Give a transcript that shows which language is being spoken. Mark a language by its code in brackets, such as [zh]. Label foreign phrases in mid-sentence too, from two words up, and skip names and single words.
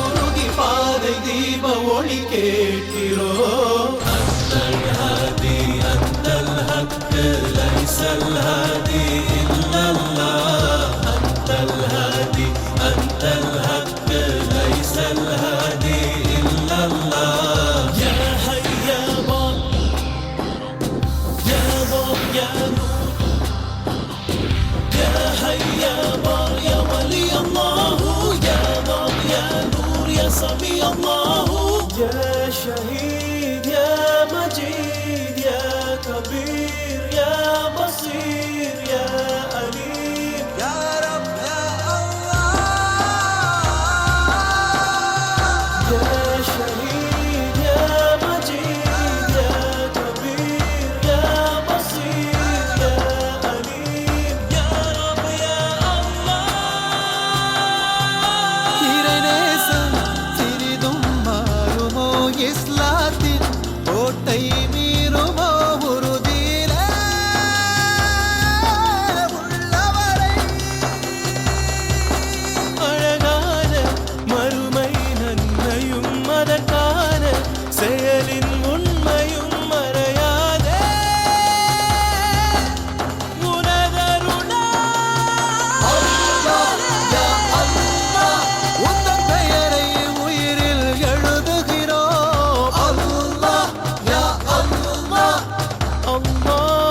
[ta] உருகி பாதை தீப ஒளி கேட்கிறோம் [ar] أنت الهادي أنت الحق ليس الهادي إلا الله أنت الهادي أنت الحق ليس الهادي إلا الله يا حي يا نور يا يا ولي الله يا ضوء يا نور يا سمي الله يا شهيد يا مجيد يا كبير يا بصير يا أليم يا رب يا الله يا شهيد يا مجيد يا كبير يا بصير يا أليم يا [ta] இஸ்லாத்தின் கோட்டை மீறுமோ உறுதியிலே உள்ளவரை அழகான மறுமை நன்மையும் அதற்கான செயலின் உண்மையும் மறையாதே உனதருளா உந்தன் பெயரை உயிரில் எழுதுகிறோம் Allah